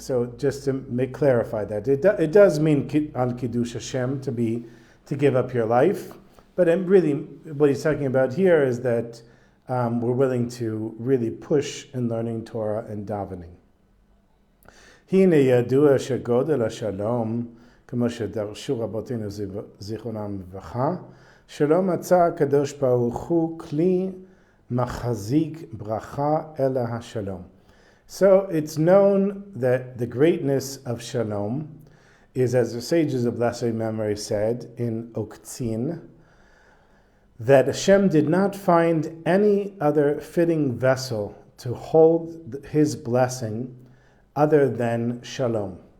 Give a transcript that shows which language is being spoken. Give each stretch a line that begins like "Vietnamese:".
English: So just to clarify that, it does mean al kiddush Hashem to give up your life, but really what he's talking about here is that we're willing to really push in learning Torah and davening.
Hebrew: הנה ידוע שגודל השלום, כמו שדרשו רבותינו זיכרונם לברכה, שלא מצא הקדוש ברוך הוא כלי machazik bracha ela hashalom.
English: So it's known that the greatness of shalom is, as the sages of blessed memory said in Oktzin, that Hashem did not find any other fitting vessel to hold his blessing other than shalom.